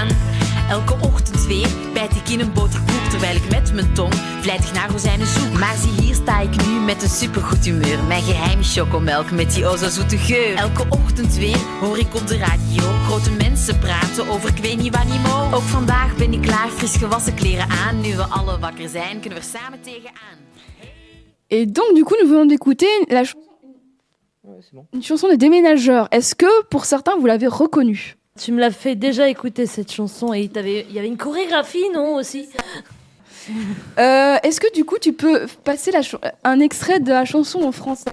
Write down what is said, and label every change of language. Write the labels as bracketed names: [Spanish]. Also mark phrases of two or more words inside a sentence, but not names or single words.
[Dutch] Elke ochtend weer bijt ik in een boterkoek, terwijl ik met mijn tong vlijtig naar rozijnen zoek. Maar zie hier sta ik nu met een supergoed humeur. Mijn geheime chocomelk met die o zo zoete geur. Elke ochtend weer hoor ik op de radio grote mensen praten over ik weet niet wat niet mo. Ook vandaag ben ik klaar, fris gewassen kleren aan. Nu we alle wakker zijn, kunnen we er samen tegenaan. [French] Et donc, du coup, nous venons d'écouter une chanson des Déménageurs. Est-ce que, pour certains, vous l'avez reconnue? Tu me l'as fait déjà écouter cette chanson et il y avait une chorégraphie, non, aussi? Est-ce que, du coup, tu peux passer un extrait de la chanson en français?